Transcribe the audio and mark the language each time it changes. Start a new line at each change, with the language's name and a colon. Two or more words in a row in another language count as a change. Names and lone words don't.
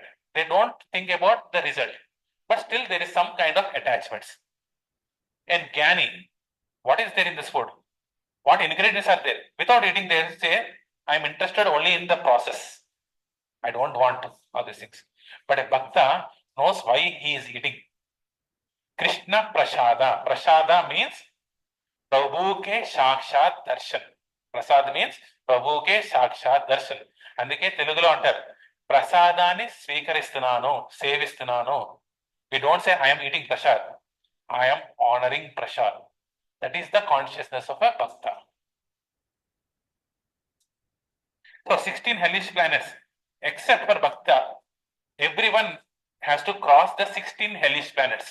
English: They don't think about the result, but still there is some kind of attachments. And Jnani, what is there in this food? What ingredients are there? Without eating, they say, I'm interested only in the process. I don't want all these things. But a Bhakta knows why he is eating. Krishna Prasada. Prasada means
Hindi: प्रभु के साक्षात दर्शन.
English: Prasad means
Hindi: प्रभु के साक्षात दर्शन.
Telugu: అందుకే తెలుగులో అంటారు ప్రసాదాన్ని స్వీకరిస్తున్నాను సేవిస్తున్నాను.
English: We don't say I am eating prasad. I am honoring prasad. That is the consciousness of a bhakta. So 16 hellish planets, except for bhakta, everyone has to cross the 16 hellish planets.